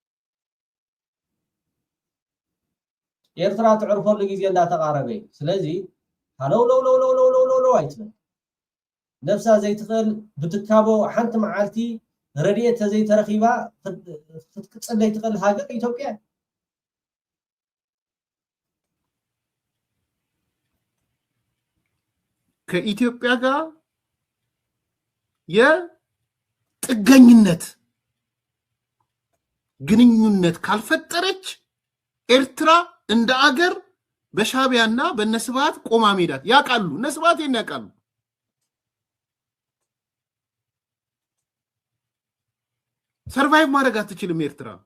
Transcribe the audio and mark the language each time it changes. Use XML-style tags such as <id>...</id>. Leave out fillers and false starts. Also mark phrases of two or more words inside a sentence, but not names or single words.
<ti>እዩ ኤርትራ ትዕርፈሉ ጊዜ እንዳተቃረበ ስለዚ ሃለው አይትበል ነፍሳ ዘይትኽእል ብትካቦ ሓንቲ መዓልቲ ረድኤት ዘይተረኺባ ክትቅፅል ዘይትኽእል ሃገር ኢትዮጵያ</ti> <am>ከኢትዮጵያ ጋር የጥገኝነት ግንኙነት ካልፈጠረች ኤርትራ እንደ አገር በሻዕቢያና በነስባት ቆማ ሜዳት ያቃሉ ነስባት ያቃሉ ሰርቫይቭ ማድረግ አትችልም ኤርትራ</am>